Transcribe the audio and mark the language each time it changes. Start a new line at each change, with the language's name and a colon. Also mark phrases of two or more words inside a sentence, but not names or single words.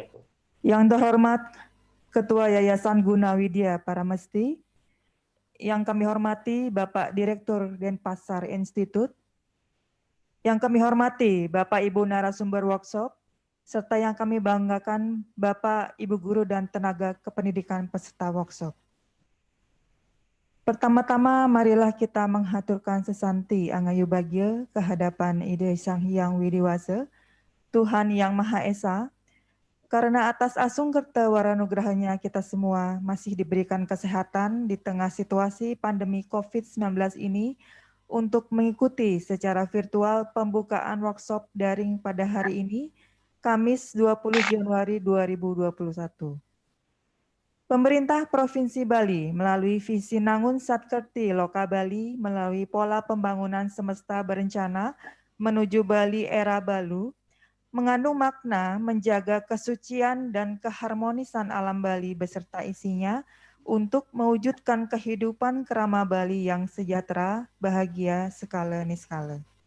Indonesian: Yang terhormat Ketua Yayasan Gunawidya Paramesti, yang kami hormati Bapak Direktur Denpasar Institut, yang kami hormati Bapak Ibu narasumber workshop, serta yang kami banggakan Bapak Ibu guru dan tenaga kependidikan peserta workshop. Pertama-tama marilah kita menghaturkan sesanti angayu bagya kehadapan Ide Sang Hyang Widiwasa, Tuhan Yang Maha Esa, karena atas asung kerta waranugrahanya kita semua masih diberikan kesehatan di tengah situasi pandemi COVID-19 ini untuk mengikuti secara virtual pembukaan workshop daring pada hari ini, Kamis 20 Januari 2021. Pemerintah Provinsi Bali melalui visi Nangun Satkerti Loka Bali melalui pola pembangunan semesta berencana menuju Bali era Balu, mengandung makna menjaga kesucian dan keharmonisan alam Bali beserta isinya untuk mewujudkan kehidupan kerama Bali yang sejahtera, bahagia, skala niskala.